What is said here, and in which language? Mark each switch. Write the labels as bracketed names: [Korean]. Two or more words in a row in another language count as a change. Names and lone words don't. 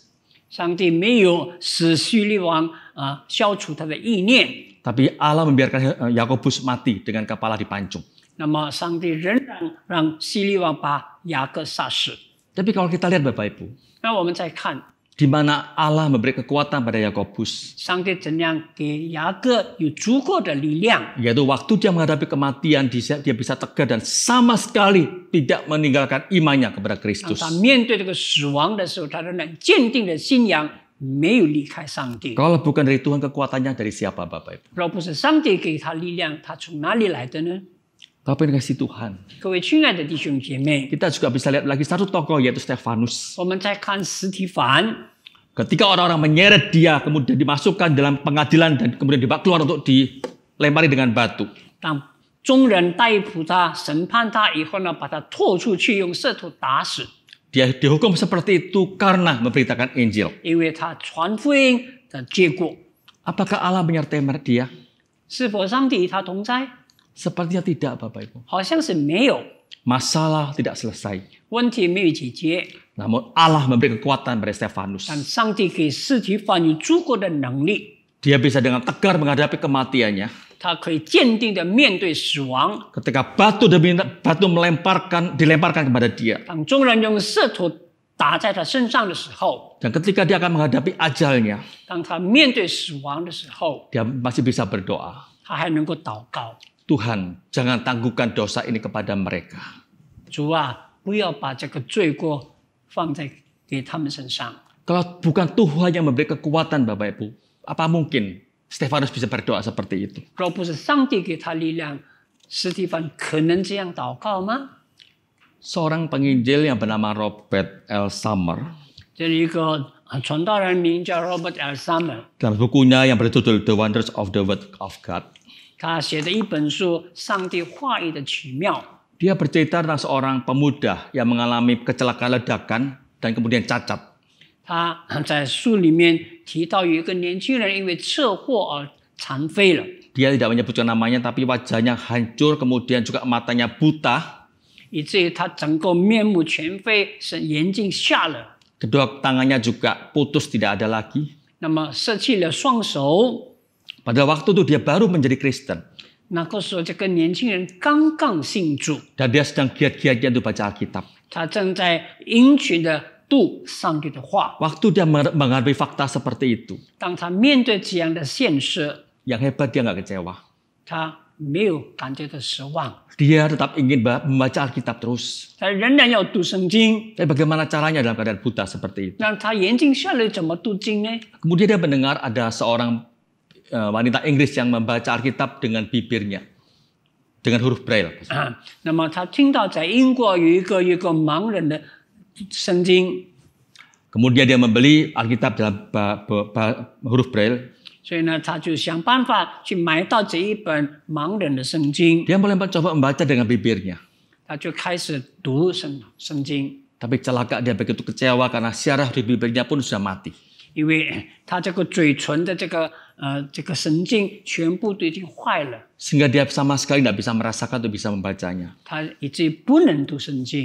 [Chinese] 上帝没有使叙利王消除他的意念， [Indonesian] Tapi Allah membiarkan Yakobus mati dengan kepala dipancung. [Chinese] 那么上帝仍然让希律王把雅各杀死。 [Indonesian] Tapi kalau kita lihat Bapak Ibu, [Chinese] 那我们再看 [Indonesian] di mana Allah memberi kekuatan pada Yakobus, [Chinese] 上帝怎样给雅各有足够的力量， [Indonesian] yaitu waktu dia menghadapi kematian, dia bisa tegar dan sama sekali tidak meninggalkan imannya kepada [Chinese] 当 [Indonesian] Kristus. [Chinese] 他面对这个死亡的时候，他仍然坚定的信仰，没有离开上帝。 [Indonesian] Kalau bukan dari Tuhan, kekuatannya dari siapa Bapak Ibu? [Chinese] 若不是上帝给他力量，他从哪里来的呢？ [Indonesian] Bapak yang kasih Tuhan, [Chinese] 各位亲爱的弟兄姐妹， [Indonesian] kita juga bisa lihat lagi satu tokoh yaitu Stefanus. [Chinese] 我们再看司提反。 [Indonesian] Ketika orang-orang menyeret dia, kemudian dimasukkan dalam pengadilan dan kemudian dibawa keluar untuk dilempari dengan batu. [Chinese] 当众人逮捕他、审判他以后呢，把他拖出去，用石头打死， [Indonesian] Dia dihukum seperti itu karena memberitakan Injil. [Chinese] 因为他传福音的结果。 [Indonesian] Apakah Allah menyertai dia? [Chinese] 是否上帝与他同在？ [Indonesian] Sepertinya tidak Bapak Ibu. [Chinese] 好像是没有， [Indonesian] Masalah tidak selesai. [Chinese] 问题没有解决。 [Indonesian] Namun Allah memberi kekuatan pada Stefanus. [Chinese] 但上帝给司提反有足够的能力， [Indonesian] Dia bisa dengan tegar menghadapi kematiannya. [Chinese] 他可以坚定的面对死亡。 [Indonesian] Ketika batu demi batu dilemparkan kepada dia. [Chinese] 当众人用石头打在他身上的时候， [Indonesian] Dan ketika dia akan menghadapi ajalnya, [Chinese] 当他面对死亡的时候， [Indonesian] dia masih bisa berdoa. [Chinese] 他还能够祷告。 [Indonesian] Tuhan, jangan tangguhkan dosa ini kepada mereka. [Chinese] 主啊，不要把这个罪过放在给他们身上。 [Indonesian] Kalau bukan Tuhan yang memberi kekuatan Bapak Ibu, apa mungkin Stefanus bisa berdoa seperti itu? [Chinese] 若不是上帝给他力量，司提反可能这样祷告吗？ [Indonesian] Seorang penginjil yang bernama Robert L. Summer, [Chinese] 这里一个传道人名叫 Robert L. Summer， [Indonesian] dalam bukunya yang berjudul The Wonders of the Word of God, [Chinese] 他写的一本书《上帝话语的奇妙》。 [Indonesian] dia bercerita tentang seorang pemuda yang mengalami kecelakaan ledakan dan kemudian cacat. [Chinese] 他在书里面提到有一个年轻人因为车祸而残废了， [Indonesian] Dia tidak menyebutkan namanya, tapi wajahnya hancur, kemudian juga matanya buta, [Chinese] 以至于他整个面目全非，是眼睛瞎了， [Indonesian] kedua tangannya juga putus, tidak ada lagi. [Chinese] 那么失去了双手。 [Indonesian] Pada waktu itu dia baru menjadi Kristen. [Chinese] 那个时候，这个年轻人刚刚信主， [Indonesian] Dan dia sedang giat-giatnya untuk baca Alkitab. [Chinese] 他正在殷勤的读上帝的话。 [Indonesian] Waktu dia menghadapi fakta seperti itu, [Chinese] 当他面对这样的现实， [Indonesian] yang hebat dia nggak kecewa. [Chinese] 他没有感觉到失望， [Indonesian] Dia tetap ingin membaca Alkitab terus. [Chinese] 他仍然要读圣经。 [Indonesian] Tapi bagaimana caranya dalam keadaan buta seperti itu? [Chinese] 那他眼睛瞎了，怎么读经呢？ [Indonesian] Kemudian dia mendengar ada seorang wanita Inggris yang membaca Alkitab dengan bibirnya, dengan huruf Braille. [Chinese] 那么他听到在英国有一个盲人的圣经， [Indonesian] Kemudian dia membeli Alkitab dalam huruf Braille. [Chinese] 所以呢，他就想办法去买到这一本盲人的圣经， [Indonesian] Dia mulai mencoba membaca dengan bibirnya. [Chinese] 他就开始读圣经。 [Indonesian] Tapi celaka dia begitu kecewa karena syaraf di bibirnya pun sudah mati. [Chinese] 因为他这个嘴唇的这个神经全部都已经坏了， [Indonesian] Sehingga dia sama sekali tidak bisa merasakan atau bisa membacanya. [Chinese] 他以至于不能读圣经。